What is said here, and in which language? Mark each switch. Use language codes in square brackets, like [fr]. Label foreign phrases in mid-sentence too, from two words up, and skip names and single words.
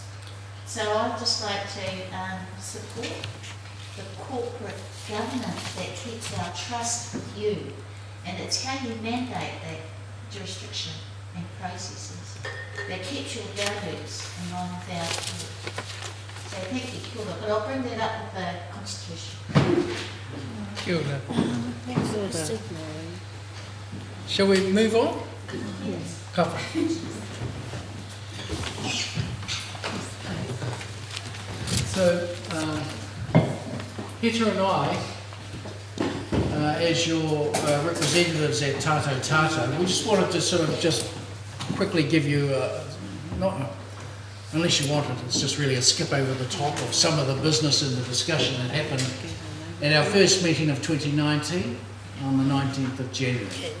[en] So I'd just like to support the corporate governance that keeps our trust with you, and it's how you mandate that jurisdiction and processes that keeps your values in line with our thought. So thank you, [mi] kia ora. [en] But I'll bring that up with the Constitution. [mi] Kia ora. [en] Thanks, Ilda. Shall we move on? Yes. Kāhui. So, Peter and I, as your representatives at Tātou Tātou, we just wanted to sort of just quickly give you, not unless you want it, it's just really a skip over the top of some of the business and the discussion that happened at our first meeting of 2019 on the 19th of January.